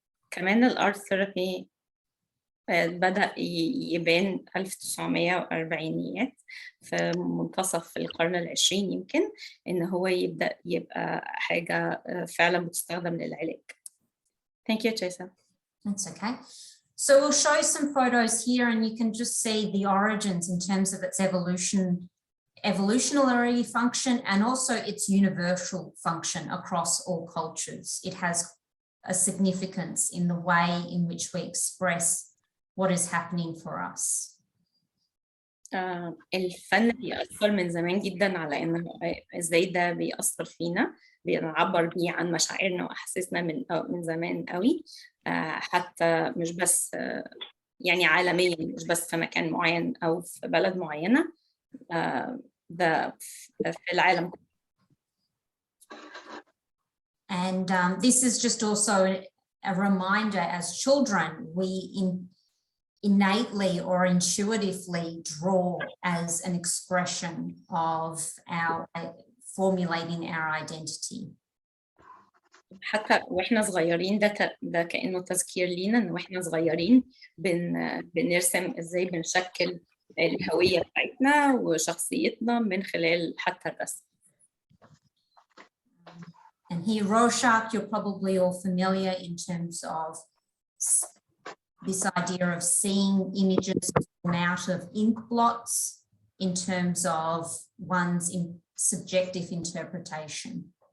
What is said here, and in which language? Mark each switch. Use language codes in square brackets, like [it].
[ar] كمان الارت ثيرابي بدأ يبان 1940 في منتصف القرن العشرين يمكن إن هو يبدأ يبقى حاجة فعلا بتستخدم للعلاج. [en] Thank you, Theresa. That's okay. So we'll show some photos here, and you can just see the origins in terms of its evolutionary function and also its universal function across all cultures. It has a significance in the way in which we express what is happening for us. [ar] الفن بيأثر من زمان جدا على إنه إزاي ده بيأثر فينا، بنعبر بيه عن مشاعرنا وأحاسيسنا من زمان قوي. حتى مش بس يعني عالميا، مش بس في مكان معين أو في بلد معينة، ده في العالم كله. [en] And this is just also a reminder, as children, we innately or intuitively draw as an expression of our formulating our identity. [ar] حتى واحنا صغيرين ده كأنه تذكير لينا ان واحنا صغيرين بنرسم ازاي بنشكل الهوية بتاعتنا وشخصيتنا من خلال حتى الرسم. [en] And here Rorschach, you're probably all familiar in terms of this idea of seeing images come out of ink blots in terms of one's subjective interpretation.